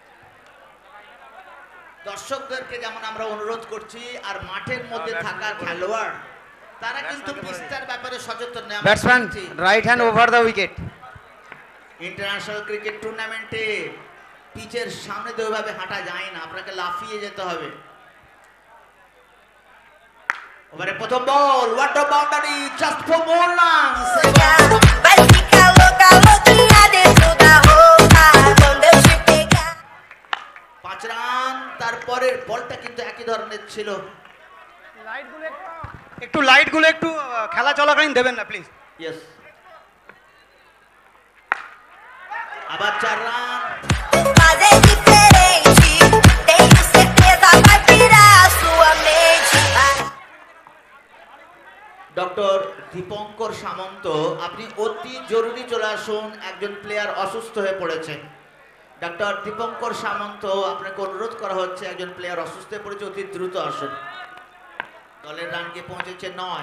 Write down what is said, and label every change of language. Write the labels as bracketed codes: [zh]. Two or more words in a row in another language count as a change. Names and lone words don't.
[bn] দর্শকদেরকে যেমন আমরা অনুরোধ করছি, আর মাঠের মধ্যে থাকা খেলোয়াড় তারা কিন্তু পিচটার ব্যাপারে সচেতন নয়। [en] batsman right hand over the wicket. international cricket [bn] টুর্নামেন্টে পিচের সামনে দিয়ে ওইভাবে হাঁটা যায় না, আপনাকে লাফিয়ে যেতে হবে। ওভারে প্রথম বল, [en] what a boundary, just for more runs. [pt] Vai ficar louca, louquinha dentro da roupa quando eu te pegar. [bn] 5 রান। তারপরের বলটা কিন্তু একই ধরনের ছিল। একটু লাইটগুলো একটু খেলা চলাকালীন দেবেন না প্লিজ। ইয়েস, আবার 4 রান। [pt] Mas é diferente, tenho certeza vai virar a sua mente. [bn] ডক্টর দীপঙ্কর সামন্ত, আপনি অতি জরুরি চলে আসুন, একজন প্লেয়ার অসুস্থ হয়ে পড়েছে। ডক্টর দীপঙ্কর সামন্ত, আপনাকে অনুরোধ করা হচ্ছে, একজন প্লেয়ার অসুস্থ হয়ে পড়েছে, অতি দ্রুত আসুন। দলের রান গিয়ে পৌঁছেছে 9।